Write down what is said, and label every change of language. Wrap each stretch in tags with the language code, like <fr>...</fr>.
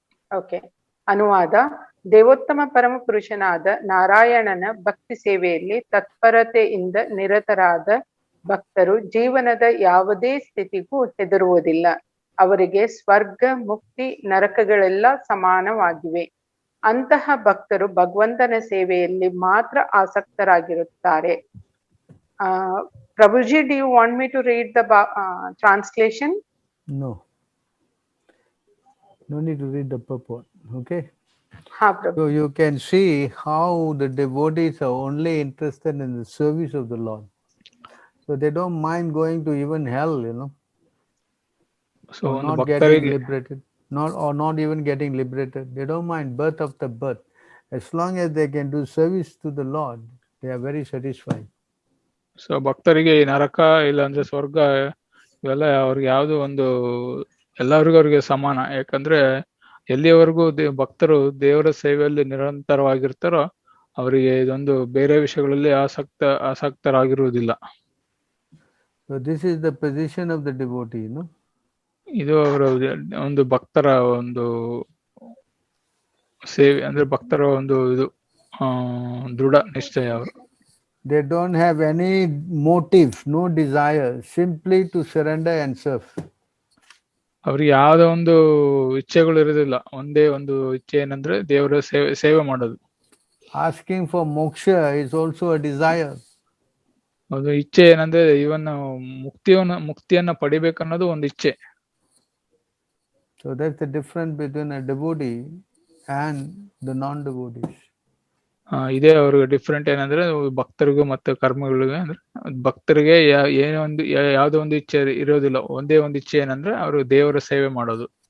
<kn>Okay. ಅನುವಾದ: ದೇವೋತ್ತಮ ಪರಮ ಪುರುಷನಾದ ನಾರಾಯಣನ ಭಕ್ತಿ ಸೇವೆಯಲ್ಲಿ ತತ್ಪರತೆಯಿಂದ ನಿರತರಾದ ಭಕ್ತರು ಜೀವನದ ಯಾವುದೇ ಸ್ಥಿತಿಗೂ ಹೆದರುವುದಿಲ್ಲ. ಅವರಿಗೆ ಸ್ವರ್ಗ, ಮುಕ್ತಿ, ನರಕಗಳೆಲ್ಲ ಸಮಾನವಾಗಿವೆ. ಅಂತಹ ಭಕ್ತರು ಭಗವಂತನ ಸೇವೆಯಲ್ಲಿ ಮಾತ್ರ ಆಸಕ್ತರಾಗಿರುತ್ತಾರೆ.</kn> <en>Prabhuji, do you want me to read the translation? No. No need to read the purport. Okay. So you can see how the devotees are only interested in the service of the Lord. So they don't mind going to even hell, you know. So not getting liberated, not even getting liberated. They don't mind birth after birth. As long as they can do service to the Lord, they are very satisfied.</en> <kn>So ಭಕ್ತರಿಗೆ ಈ ನರಕ ಇಲ್ಲ ಅಂದ್ರೆ ಸ್ವರ್ಗ ಇವೆಲ್ಲ ಅವ್ರಿಗೆ ಯಾವ್ದು ಒಂದು ಅವ್ರಿಗೆ ಸಮಾನ. ಯಾಕಂದ್ರೆ ಎಲ್ಲಿಯವರೆಗೂ ಭಕ್ತರು ದೇವರ ಸೇವೆಯಲ್ಲಿ ನಿರಂತರವಾಗಿರ್ತಾರೋ ಅವರಿಗೆ ಇದೊಂದು ಬೇರೆ ವಿಷಯಗಳಲ್ಲಿ ಆಸಕ್ತರಾಗಿರುವುದಿಲ್ಲ.</kn> <en>So this is the position of the devotee, no?</en> <kn>ಇದು ಅವರ ಒಂದು ಭಕ್ತರ ಒಂದು ಸೇವೆ, ಅಂದ್ರೆ ಭಕ್ತರ ಒಂದು ಇದು ದೃಢ ನಿಶ್ಚಯ. ಅವರು</kn> <en>They don't have any motive, no desire, simply to surrender and serve.</en> <kn>ಅವ್ರಿಗೆ ಯಾವ್ದೋ ಒಂದು ಇಚ್ಛೆಗಳು ಇರೋದಿಲ್ಲ, ಒಂದೇ ಒಂದು ಇಚ್ಛೆ ಏನಂದ್ರೆ ದೇವರ ಸೇವೆ ಮಾಡೋದು.</kn> <en>Asking for moksha is also a desire.</en> <kn>ಒಂದು ಇಚ್ಛೆ ಏನಂದ್ರೆ ಇವನ್ ಮುಕ್ತಿಯನ್ನ ಪಡಿಬೇಕನ್ನೋದು ಒಂದು ಇಚ್ಛೆ.</kn> <en>So that's the difference between a devotee and the non-devotees.</en> <kn>ಇದೇ ಅವ್ರಿಗೆ ಡಿಫ್ರೆಂಟ್ ಏನಂದ್ರೆ ಭಕ್ತರಿಗೂ ಮತ್ತೆ ಕರ್ಮಗಳಿಗೂ. ಅಂದ್ರೆ ಭಕ್ತರಿಗೆ ಏನೋ ಒಂದು ಯಾವ್ದೋ ಒಂದು ಇಚ್ಛೆ ಇರೋದಿಲ್ಲ, ಒಂದೇ ಒಂದು ಇಚ್ಛೆ ಏನಂದ್ರೆ ಅವರು ದೇವರ ಸೇವೆ ಮಾಡೋದು.</kn>